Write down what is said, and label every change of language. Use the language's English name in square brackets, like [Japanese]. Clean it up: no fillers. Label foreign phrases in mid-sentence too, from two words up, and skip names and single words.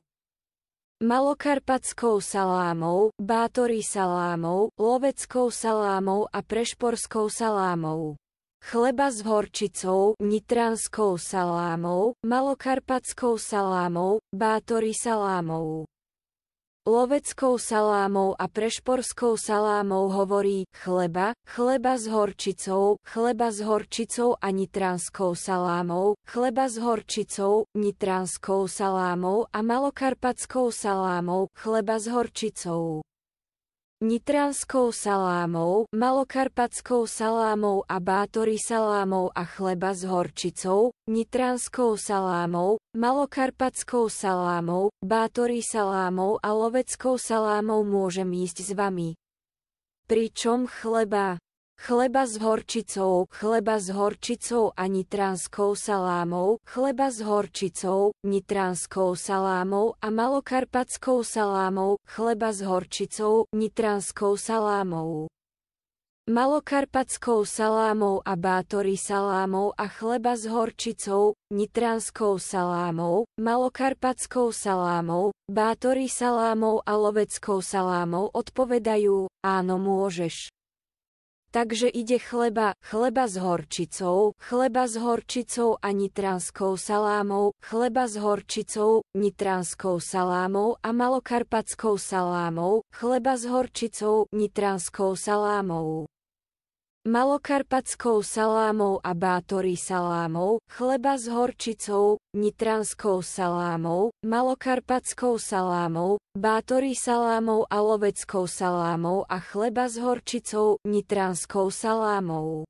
[Slovak] Malokarpatskou salámou, bátory salámou, loveckou salámou a prešporskou salámou. Chleba s horčicou, nitranskou salámou, malokarpatskou salámou, bátory salámou. Loveckou salámou a prešporskou salámou hovorí, chleba s horčicou a nitranskou salámou, chleba s horčicou, nitranskou salámou a malokarpatskou salámou, chleba s horčicou. Nitranskou salámou, malokarpatskou salámou a bátory salámou a chleba s horčicou, nitranskou salámou, malokarpatskou salámou, bátory salámou a loveckou salámou môžem ísť s vami. Pričom chleba chleba s horčicou a nitranskou salámou, chleba s horčicou, nitranskou salámou a malokarpatskou salámou, chleba s horčicou, nitranskou salámou. Malokarpatskou salámou a bátory salámou a chleba s horčicou, nitranskou salámou, malokarpatskou salámou, bátory salámou a loveckou salámou odpovedajú, áno môžeš. Takže ide chleba s horčicou a nitranskou salámou, chleba s horčicou, nitranskou salámou a malokarpatskou salámou, chleba s horčicou, nitranskou salámou. Malokarpatskou salámou a bátory salámou, chleba s horčicou, nitranskou salámou, malokarpatskou salámou, bátory salámou a loveckou salámou a chleba s horčicou, nitranskou salámou.